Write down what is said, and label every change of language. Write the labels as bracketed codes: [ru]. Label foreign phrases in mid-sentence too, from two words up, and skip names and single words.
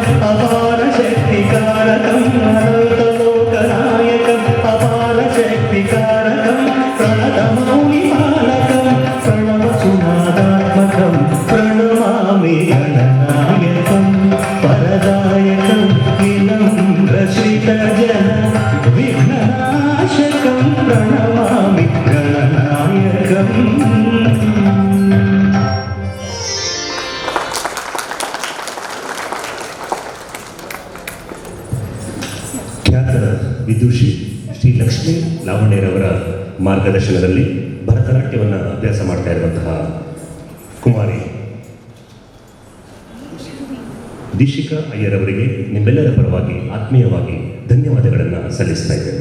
[sa] अपारशक्तिकारकम् अनन्तलोकनायकम् अपारशक्तिकारकं प्रणतमौलिपालकं प्रणवसुनादात्मकं प्रणमामि गणनायकं वरदायकं विनम्रश्रितजन विघ्ननाशकं प्रणमामि गणनायकम्. [kn] ಖ್ಯಾತ ವಿದುಷಿ ಶ್ರೀ ಲಕ್ಷ್ಮೀ ಲಾವಣ್ಯರವರ ಮಾರ್ಗದರ್ಶನದಲ್ಲಿ ಭರತನಾಟ್ಯವನ್ನು ಅಭ್ಯಾಸ ಮಾಡ್ತಾ ಇರುವಂತಹ ಕುಮಾರಿ ದೀಶಿಕಾ ಅಯ್ಯರವರಿಗೆ ನಿಮ್ಮೆಲ್ಲರ ಪರವಾಗಿ ಆತ್ಮೀಯವಾಗಿ ಧನ್ಯವಾದಗಳನ್ನು ಸಲ್ಲಿಸ್ತಾ ಇದ್ದೇನೆ.